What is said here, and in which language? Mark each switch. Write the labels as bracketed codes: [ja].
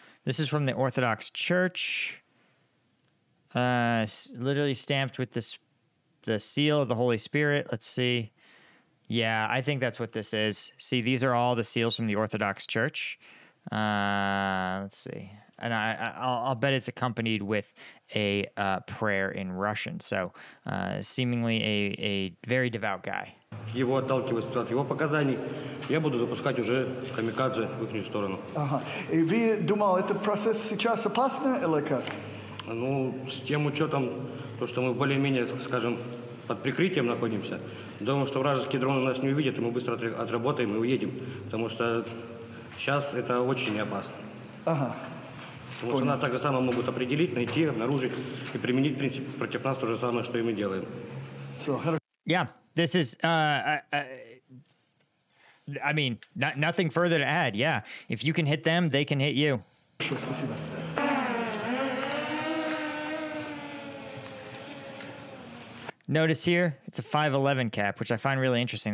[en] This is from the Orthodox Church. Literally stamped with the seal of the Holy Spirit. Let's see. Yeah, I think that's what this is. See, these are all the seals from the Orthodox Church. Let's see. And I'll bet it's accompanied with a prayer in Russian. So seemingly a very devout guy. [ru] Его отталкивать от его показаний, я буду запускать уже камикадзе в их сторону. Ага. И вы думали, этот процесс сейчас опасный или как? Ну, с тем учетом, то, что мы более-менее, скажем, под прикрытием находимся, думаю, что вражеские дроны нас не увидят, и мы быстро отработаем и уедем, потому что сейчас это очень опасно. Ага. Потому что нас так же само могут определить, найти, обнаружить и применить, в принципе, против нас то же самое, что и мы делаем. [en] Yeah, this is, I mean, nothing further to add. Yeah, if you can hit them, they can hit you. Notice here, it's a 511 cap, which I find really interesting.